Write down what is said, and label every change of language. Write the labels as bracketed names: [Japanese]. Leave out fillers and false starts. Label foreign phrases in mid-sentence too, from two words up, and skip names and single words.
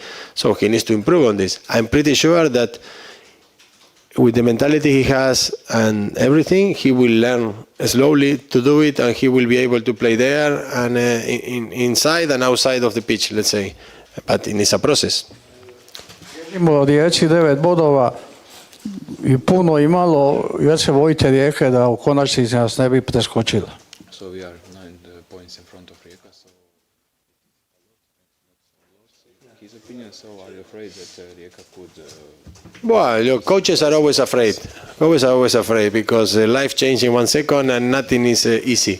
[English] So he needs to improve on this. I'm pretty sure that with the mentality he has and everything, he will learn slowly to do it, and he will be able to play there and inside and outside of the pitch, let's say. But it's a process. [Croatian] Imamo Rijeci 9 bodova i puno i malo, već se bojite Rijeke da u konačnici nas ne bi preskočila. [English] So we are 9 points in front of Rijeka. So his opinion. So are you afraid that Rijeka could? Well, look, coaches are always afraid. Coaches are always afraid because life changes in 1 second and nothing is easy.